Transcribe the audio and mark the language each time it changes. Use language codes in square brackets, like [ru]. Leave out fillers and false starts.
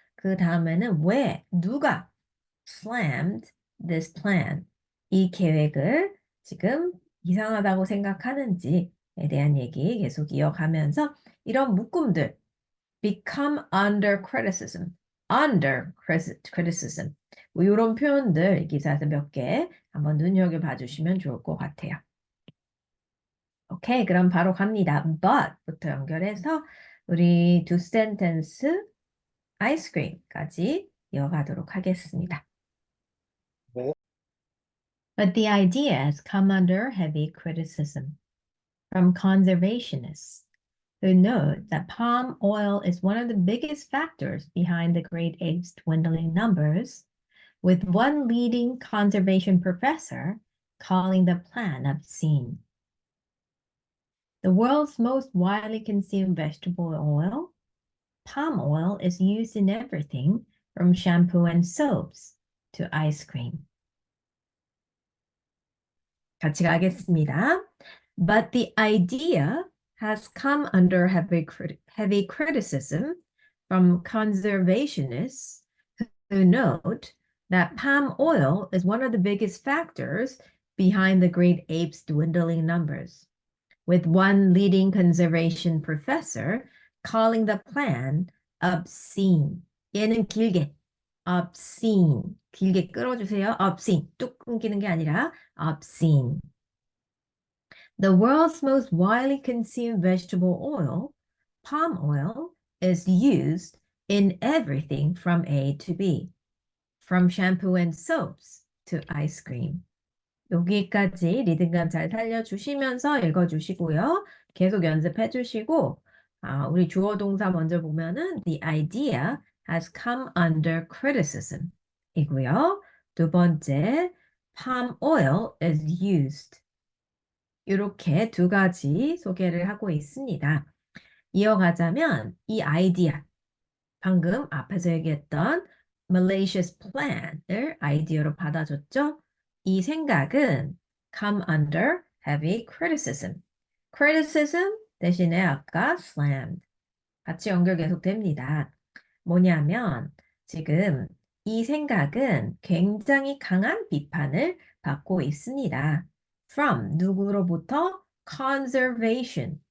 [ko] 그 다음에는 왜, 누가 [en] slammed this plan, [ko] 이 계획을 지금 이상하다고 생각하는지에 대한 얘기 계속 이어가면서 이런 묶음들 [en] become under criticism, under criticism [ko] 뭐 이런 표현들 기사에서 몇 개 한번 눈여겨봐 주시면 좋을 것 같아요. 오케이, 그럼 바로 갑니다. but부터 연결해서 우리 두 센텐스 아이스크림까지 이어가도록 하겠습니다. [en] But the ideas come under heavy criticism from conservationists who note that palm oil is one of the biggest factors behind the great apes' dwindling numbers, with one leading conservation professor calling the plan obscene. The world's most widely consumed vegetable oil, palm oil, is used in everything from shampoo and soaps to ice cream. [ko] 같이 가겠습니다. [en] But the idea has come under heavy criticism from conservationists who note that palm oil is one of the biggest factors behind the great apes' dwindling numbers, with one leading conservation professor calling the plan obscene. [ko] 얘는 길게 obscene. 길게 끌어주세요. obscene. 뚝 끊기는 게 아니라 obscene. [en] The world's most widely consumed vegetable oil, palm oil, is used in everything from A to B, from shampoo and soaps to ice cream. [ko] 여기까지 리듬감 잘 살려주시면서 읽어주시고요. 계속 연습해 주시고, 우리 주어 동사 먼저 보면은 [en] the idea has come under criticism [ko] 이고요. 두 번째, [en] palm oil is used. [ko] 이렇게 두 가지 소개를 하고 있습니다. 이어가자면 이 아이디어, 방금 앞에서 얘기했던 [en] malicious plan [ko] 을 아이디어로 받아줬죠? 이 생각은 [en] come under heavy criticism. [ko] criticism 대신에 아까 slammed. 같이 연결 계속 됩니다. 뭐냐면 지금 이 생각은 굉장히 강한 비판을 받고 있습니다. [en] From [ko] 누구로부터? [en] Conservation.